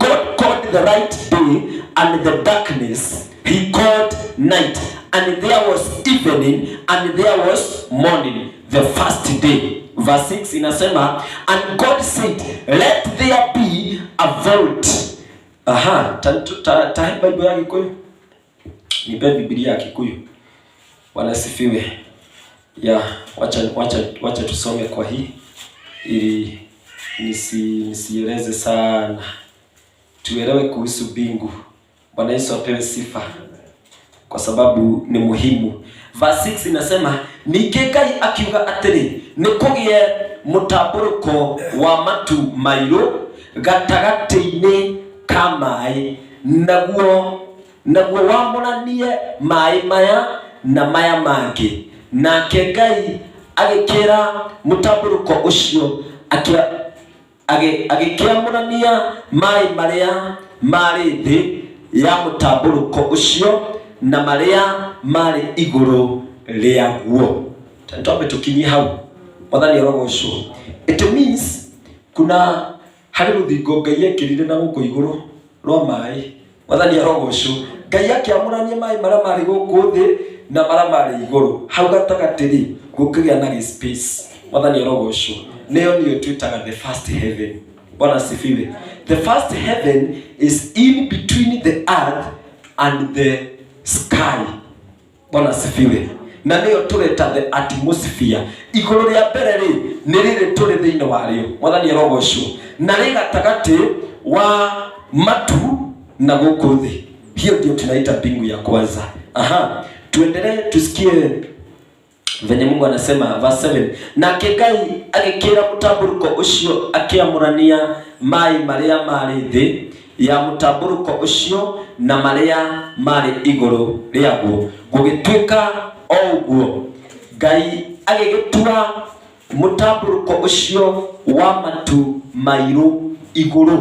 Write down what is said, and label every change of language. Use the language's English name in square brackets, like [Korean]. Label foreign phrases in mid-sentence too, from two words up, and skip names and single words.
[English] God called the light day, and the darkness he called night. And there was evening, and there was morning, the first day. Verse 6 inasema, and God said, let there be a vault. [Swahili] Aha, Bible ya Kikuyu. Nipe Biblia ya Kikuyu. Wanasifiwe. Ya, wacha tusome kwa hii ili nisieleze sana. Tuelewe kuhusu mbingu. Bwana Yesu apewe sifa kwa sababu ni muhimu. Verse 6 inasema, [Kikuyu] Ngai akiuga atiri nikugie mutaburuko wa matu mairo gatagati-ini ka mai naguo wamũranie mai maya na maya mangi. Nake Ngai agĩkĩra mũtambũrũko ũcio agĩkĩamũrania mai marĩa marĩ thĩ ya mũtambũrũko ũcio na marĩa marĩ igũrũ rĩaguo. Twambe tukinyie hau. Mwathani arogocwo. [English] It means [Kikuyu] kuna harĩ rũthingo Ngai ekĩrire na gũkũ igũrũ rwa mai. Mwathani arogocwo. Ngai akĩamũrania mai marĩa marĩ gũkũ thĩ na marĩa marĩ igũrũ. Hau gatagatĩ-rĩ gũkĩgĩa na space. Mwathani arogocwo. Nĩyo twĩtaga [English] the first heaven. [Swahili] Bwana asifiwe. [English] The first heaven is in between the earth and the sky. [Swahili] Bwana asifiwe. [Kikuyu] Na nĩyo tũreta [English] the atmosphere. [Kikuyu] Igũrũ rĩa mbere-rĩ nĩ rĩrĩ tũrĩ thĩinĩ warĩo. Mwathani arogocwo. Na rĩ gatagatĩ wa matu na gũkũ thĩ. [Swahili] Hiyo ndio tunaita mbingu ya kwanza. Aha, tuendelee tusikie venye Mungu anasema verse 7. [Kikuyu] Nake Ngai agĩkĩra mũtambũrũko ũcio akĩamũrania mai marĩa marĩ thĩ ya mũtambũrũko ũcio na marĩa marĩ igũrũ rĩaguo. Gũgĩtuĩka o ũguo, Ngai agĩgĩtua mũtambũrũko ũcio wa matu mairũ igũrũ.